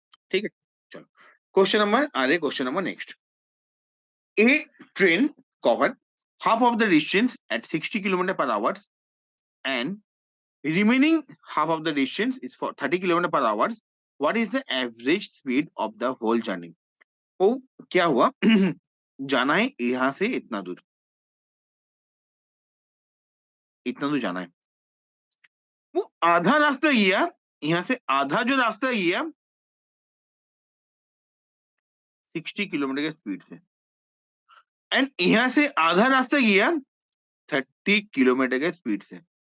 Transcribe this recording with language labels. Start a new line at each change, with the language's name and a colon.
Hindi: ठीक है चलो
English: Question number question number next A train covered half of the distance at 60 km per hour and remaining half of the distance is for 30 km per hour. What is the average speed of the whole journey?
Hindi: तो क्या हुआ जाना है यहाँ से इतना दूर जाना है वो आधा रास्ता गया यहाँ से आधा जो रास्ता गया 60 किलोमीटर के स्पीड से एंड यहाँ से आधा रास्ता गया 30 किलोमीटर के स्पीड से